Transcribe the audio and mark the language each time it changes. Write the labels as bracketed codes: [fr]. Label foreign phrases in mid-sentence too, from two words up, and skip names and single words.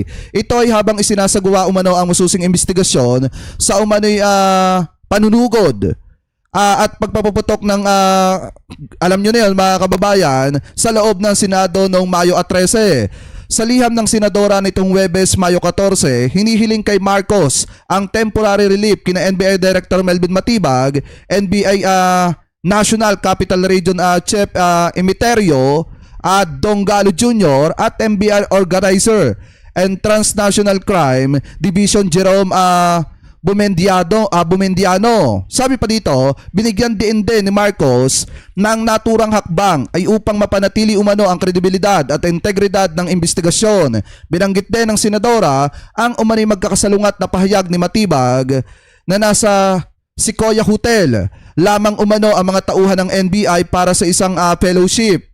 [tl] Ito ay habang isinasagawa umano ang masusing investigasyon sa umano'y panunugod at pagpapaputok ng alam nyo na yun mga kababayan sa loob ng Senado noong Mayo 13. Sa liham ng Senadora nitong Huwebes, Mayo 14, hinihiling kay Marcos ang [en] temporary relief [tl] kina NBI Director Melvin Matibag, NBI National Capital Region Chief Emiterio at Dongalo Jr. at NBI Organizer and Transnational Crime Division Jerome Bumendiano. Sabi pa dito, binigyan din ni Marcos ng naturang hakbang ay upang mapanatili umano ang kredibilidad at integridad ng investigasyon. Binanggit din ng Senadora ang umano'y magkakasalungat na pahayag ni Matibag na nasa Sequoia Hotel lamang umano ang mga tauhan ng NBI para sa isang fellowship.